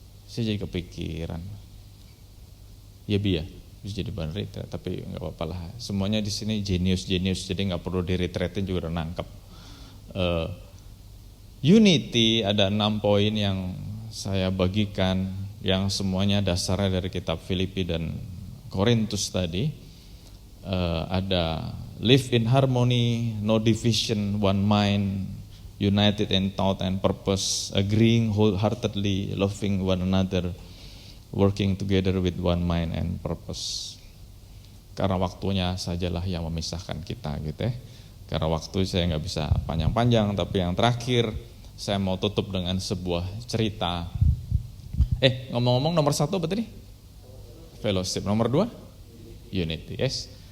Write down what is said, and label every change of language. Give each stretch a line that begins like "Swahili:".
Indonesian: Saya jadi kepikiran. Ya bisa jadi bahan retreat, tapi nggak apa-apa lah. Semuanya di sini jenius, jadi nggak perlu di retreatin juga udah nangkep. Unity ada 6 poin yang saya bagikan, yang semuanya dasarnya dari kitab Filipi dan Korintus tadi.
English: Ada live in harmony, no division, one mind, united in thought and purpose, agreeing wholeheartedly, loving one another, working together with one mind and purpose.
Indonesian: Karena waktunya sajalah yang memisahkan kita gitu ya. Karena waktu saya nggak bisa panjang-panjang, tapi yang terakhir saya mau tutup dengan sebuah cerita. Ngomong-ngomong nomor 1 apa tadi? Fellowship. Nomor 2? Unity. Yes.